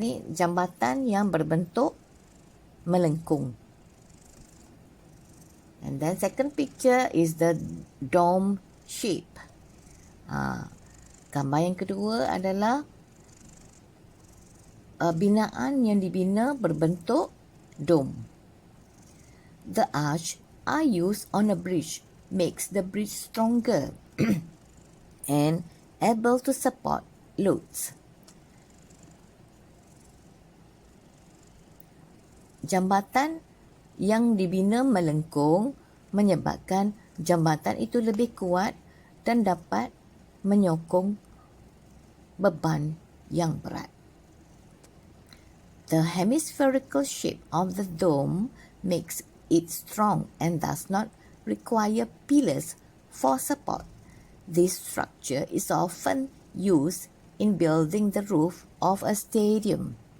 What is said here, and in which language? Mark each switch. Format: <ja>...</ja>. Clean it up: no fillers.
<ms>Jambatan yang berbentuk melengkung.</ms> <en>And then second picture is the dome shape.</en> <ms>Gambar yang kedua adalah binaan yang dibina berbentuk dome.</ms> <en>The arch are used on a bridge makes the bridge stronger and able to support loads.</en> <ms>Jambatan yang dibina melengkung menyebabkan jambatan itu lebih kuat dan dapat menyokong beban yang berat.</ms> <en>The hemispherical shape of the dome makes it strong and does not require pillars for support. This structure is often used in building the roof of a stadium.</en>